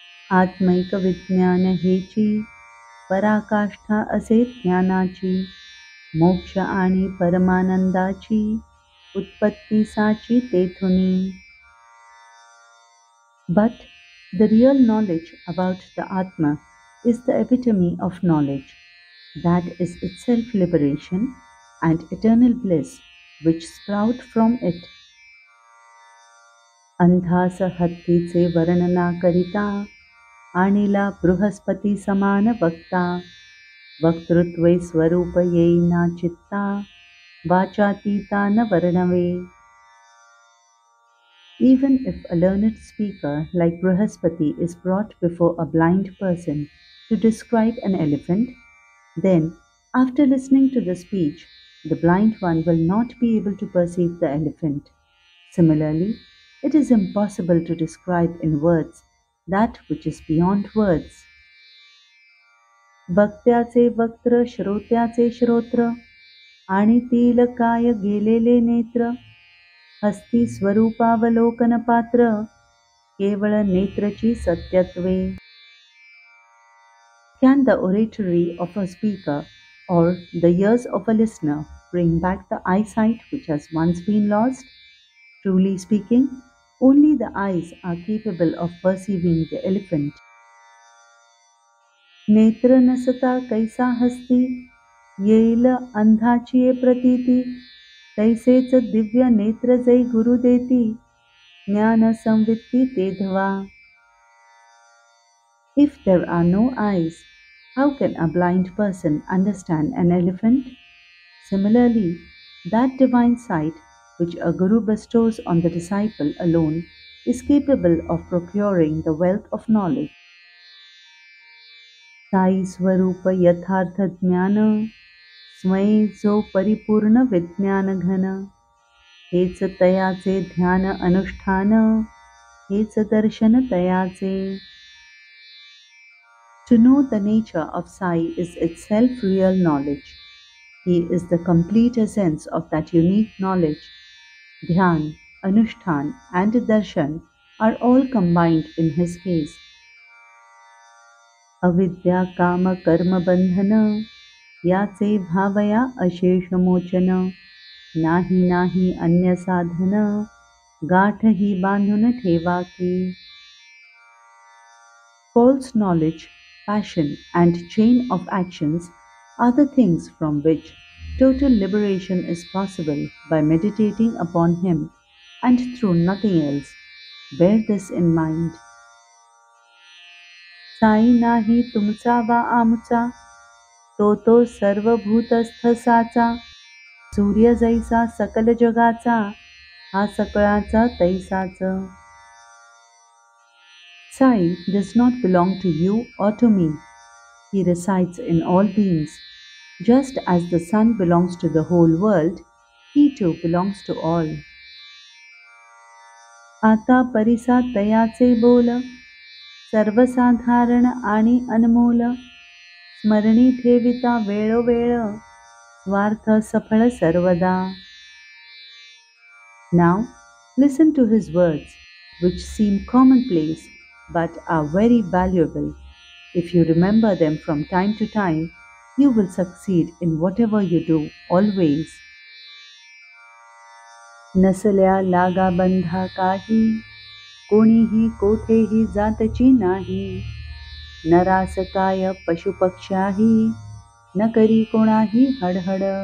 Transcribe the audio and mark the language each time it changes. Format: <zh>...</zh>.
<mr>आत्मैक विज्ञान हेची पराकाष्ठा असे ज्ञानाची मोक्ष आणि परमानंदाची उत्पत्ती साची तेथुनी.</mr> <en>But the real knowledge about the Atma is the epitome of knowledge, that is itself liberation and eternal bliss which sprout from it.</en> <mr>अंधास हत्तीचे वर्णना करिता आणिला बृहस्पती समान वक्ता वक्तृत्वे स्वरूप येईना चित्ता वाचातीता न वर्णवे.</mr> <en>Even if a learned speaker like Brihaspati is brought before a blind person to describe an elephant, then, after listening to the speech, the blind one will not be able to perceive the elephant. Similarly, it is impossible to describe in words that which is beyond words.</en> <mr>वक्त्याचे वक्त्र श्रोत्याचे श्रोत्र आणि तील काय गेलेले नेत्र हस्ती स्वरूपावलोकन पात्र केवळ नेत्रची सत्यत्वे.</mr> <en>Can the oratory of a speaker or the ears of a listener bring back the eyesight which has once been lost? Truly speaking, only the eyes are capable of perceiving the elephant.</en> <mr>नेत्र नसता कैसा हस्ती येईल अंधाची प्रतीती तैसेच दिव्य नेत्र जै गुरु देती ज्ञान संवित्ती तेधवा.</mr> <en>If there are no eyes, how can a blind person understand an elephant? Similarly, that divine sight which a guru bestows on the disciple alone is capable of procuring the wealth of knowledge.</en> <mr>Sai स्वरूप यथार्थ ज्ञान स्वयं जो परिपूर्ण विज्ञान घन हेच तयाचे ध्यान अनुष्ठान हेच दर्शन तयाचे.</mr> <en>To know the nature of Sai is itself real knowledge. He is the complete essence of that unique knowledge. Dhyan, Anushtan and Darshan are all combined in his case.</en> <mr>अविद्या काम कर्म बंधन याचे भावया अशेष मोचन नाही नाही अन्य साधन गाठ ही बांधून ठेवा की.</mr> <en>False knowledge, passion and chain of actions are the things from which total liberation is possible by meditating upon him and through nothing else. Bear this in mind.</en> <mr>Sai नाही तुमचा वा आमचा तो सर्वभूतस्थ साचा सूर्य जैसा सकल जगाचा हा सकळाचा तैसाच.</mr> <en>Sai does not belong to you or to me. He resides in all beings. Just as the sun belongs to the whole world, he too belongs to all.</en> <mr>आता परिसा तयाचे बोल सर्वसाधारण आणि अनमोल स्मरणी ठेविता वेळोवेळ स्वार्थ सफळ सर्वदा.</mr> <en>Now listen to his words, which seem commonplace but are very valuable. If you remember them from time to time, you will succeed in whatever you do, always.</en> <mr>नसल्या लागा बंधा काही कोणीही कोठेही जातची नाही नरास काय पशुपक्ष्याही न करी कोणाही हडहड.</mr>